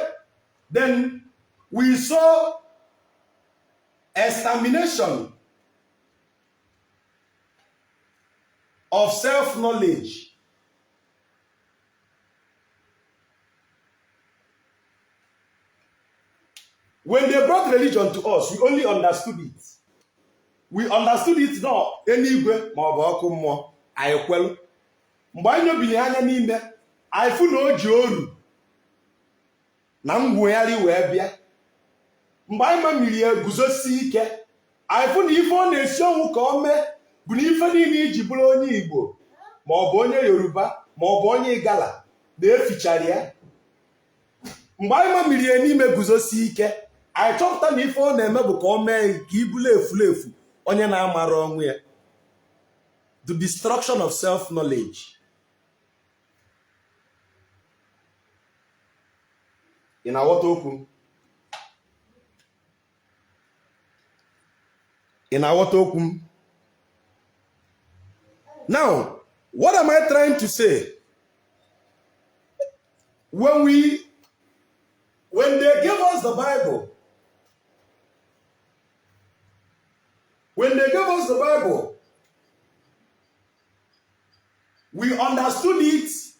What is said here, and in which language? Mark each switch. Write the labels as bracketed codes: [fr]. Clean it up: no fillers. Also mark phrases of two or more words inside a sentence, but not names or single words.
[en] Then we saw extermination of self-knowledge. When they brought religion to us, we only understood it. We understood it now. Anyway, [ig] ma ọ bụ ọkụ mmụọ, anyị kwelu. Mgbe anyị nyobili anya n'ime, anyị fụ na o ji oru na ngwugharị wee bịa. Mgbe anyị mamiri eguzosi ike, anyị fụ na ife ọ na-esi ọnwụ ka o mee bụ na ife niile iji bụrụ onye Igbo ma ọ bụ onye Yoruba ma ọ bụ onye Igala na-efichara ya. Mgbe anyị mamiri n'ime guzosi ike, anyị chọpụta na ife ọ na-eme bụ ka o mee ka ibulu efulefu onye na-amara ọnwụ ya. [en] The destruction of self-knowledge. [ig] Ị na-aghọta okwu? Ị na-aghọta okwu m? [en] Now, what am I trying to say? When they gave us the Bible, we understood it.